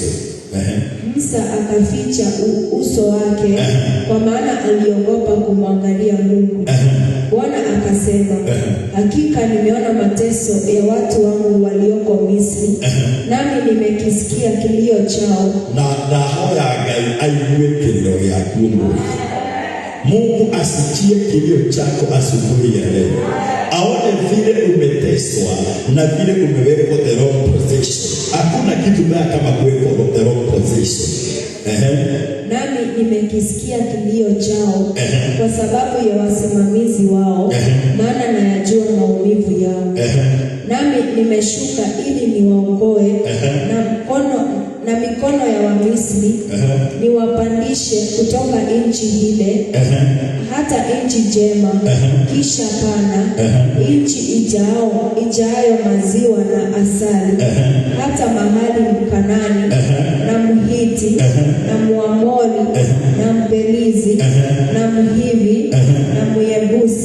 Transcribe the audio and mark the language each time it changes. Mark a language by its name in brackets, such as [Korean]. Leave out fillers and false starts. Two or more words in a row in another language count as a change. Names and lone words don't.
[Swahili] Musa akaficha uso wake kwa maana aliogopa kumwangalia Mungu. Bwana akasema, hakika nimeona mateso ya watu wangu walioko Misri, nami nimekisikia kilio chao. [Kikuyu] Na hoya Ngai aigue kilio yaku. [Swahili] Mungu asikie kilio chako asubuhi ya leo. Aone vile umeteswa na vile umewekwa [English] the wrong position. [Swahili] Hakuna kitu mbaya kama kuwekwa [English] the wrong position. [Swahili] Nami nimekisikia kilio chao kwa sababu ya wasimamizi wao, maana nayajua maumivu yao. Nami nimeshuka ili niwaokoe na mikono ya Wamisri, niwapandishe kutoka nchi ile hata nchi njema, kisha pana nchi ijayo maziwa na asali, hata mahali Mkanani na Mhiti na Muamori na Mperizi na Mhivi na Myebusi.